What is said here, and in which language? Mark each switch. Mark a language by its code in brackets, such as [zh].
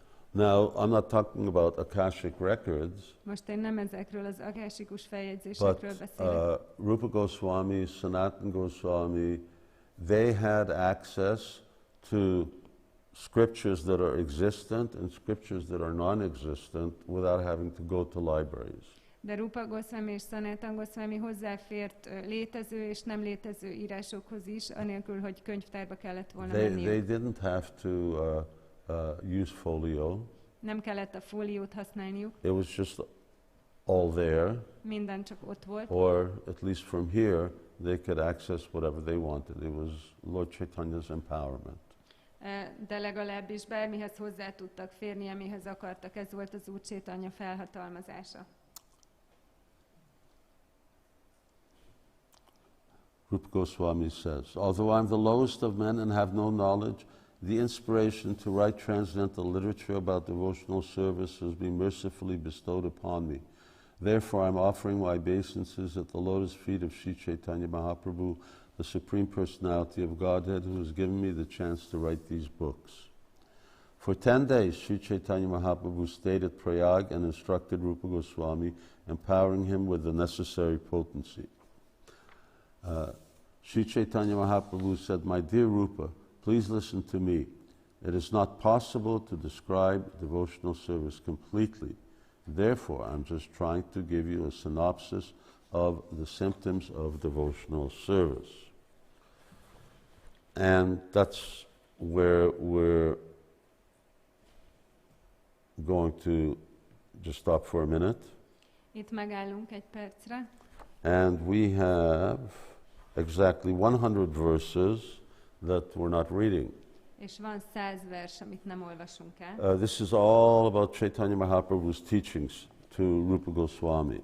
[en] Now, I'm not talking about Akashic records, [hu] Most én nem ezekről az akáshikus feljegyzésekről [en] but [hu] beszélek. [en] Rūpa Gosvāmī, Sanatana Gosvāmī, they had access to scriptures that are existent and scriptures that are non-existent without having to go to libraries. [hu] De Rūpa Gosvāmī és Sanatana Gosvāmī hozzáfért létező és nem létező írásokhoz is, anélkül, hogy könyvtárba kellett volna menniük. [en] They didn't have to use folio. [hu] Nem kellett a fóliót használniuk. [en] It was just all there, [hu] Minden csak ott volt. [en] or at least from here, they could access whatever they wanted. It was Lord Chaitanya's empowerment. [hu] De legalábbis bármihez hozzá tudtak férni, amihez akartak. Ez volt az Úr Chaitanya felhatalmazása. [en] Rūpa Gosvāmī says, although I'm the lowest of men and have no knowledge, the inspiration to write transcendental literature about devotional service has been mercifully bestowed upon me. Therefore, I'm offering my obeisances at the lotus feet of Sri Caitanya Mahaprabhu, the Supreme Personality of Godhead, who has given me the chance to write these books. For 10 days, Sri Caitanya Mahaprabhu stayed at Prayāga and instructed Rūpa Gosvāmī, empowering him with the necessary potency. Sri Caitanya Mahaprabhu said, "My dear Rūpa, please listen to me. It is not possible to describe devotional service completely. Therefore, I'm just trying to give you a synopsis of the symptoms of devotional service." And that's where we're going to just stop for a minute. [hu] Itt megállunk egy percre. [en] And we have exactly 100 verses that we're not reading. [hu] És van 100 vers, amit nem olvasunk el. [en] This is all about Caitanya Mahaprabhu's teachings to Rūpa Gosvāmī.